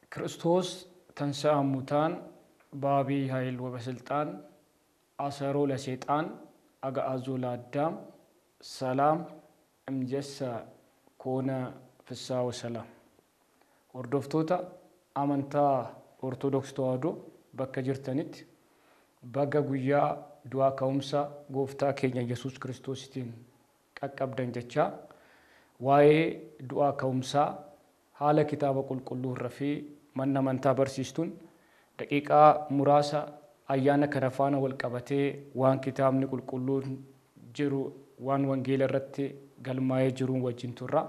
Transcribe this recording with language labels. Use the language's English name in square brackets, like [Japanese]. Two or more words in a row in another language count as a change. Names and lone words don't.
[Geez] ክርስቶስ ተንሥአ እሙታን በዐቢይ ኃይል ወበስልጣን አሰሮ ለሰይጣን አግዓዞ ለአዳም ሰላም እምጀሰ ኮነ ፍስሐ ወሰላም። [Oromo] hordoftoota amantaa Ortodoksii Tawaahidoo bakka jirtanitti baga guyyaa du'aa ka'umsa gooftaa keenya Yesuus Kiristoositiin qaqqabdan jechaa waa'ee du'aa ka'umsaa haala kitaaba qulqulluu irraa fi manna amantaa barsiistuun daqiiqaa muraasa ayyaana kana faana wal qabatee waan kitaabni qulqulluun jiru waan wangeela irratti galmaa'ee jiruun wajjin turra.